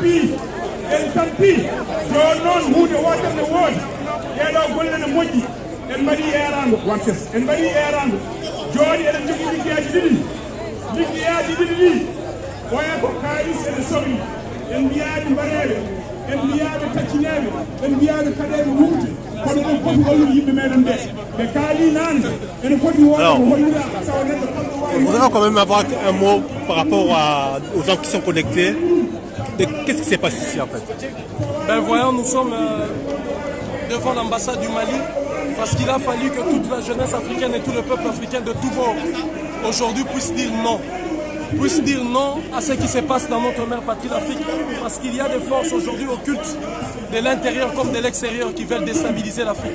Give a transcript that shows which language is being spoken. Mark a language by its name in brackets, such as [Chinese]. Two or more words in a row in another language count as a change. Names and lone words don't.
[Fula] tampi joni noon hunde wotere ne woodi ɗeɗo golle ne moƴƴi en mbaɗi eerango wantes en mbaɗi eerango joni eɗen jogui liggeyaji ɗiɗi ɗi oya ko kalis ene sohli en mbiyaɓe mbaɗeɓe en mbiyaɓe taccineɓe en mbiyaɓe kaɗeɓe wumde kono ɗum foti hollude yimɓe meɗen ɓe ɓe kaali nande ene foti wonde ko holluɗa tawa neɗɗo [French] On voudrait quand même avoir un mot par rapport aux gens qui sont connectés. Qu'est-ce qui s'est passé ici en fait? Ben voyons, nous sommes devant l'ambassade du Mali parce qu'il a fallu que toute la jeunesse africaine et tout le peuple africain de tous bords aujourd'hui puissent dire non à ce qui se passe dans notre mère patrie d'Afrique, parce qu'il y a des forces aujourd'hui occultes de l'intérieur comme de l'extérieur qui veulent déstabiliser l'Afrique.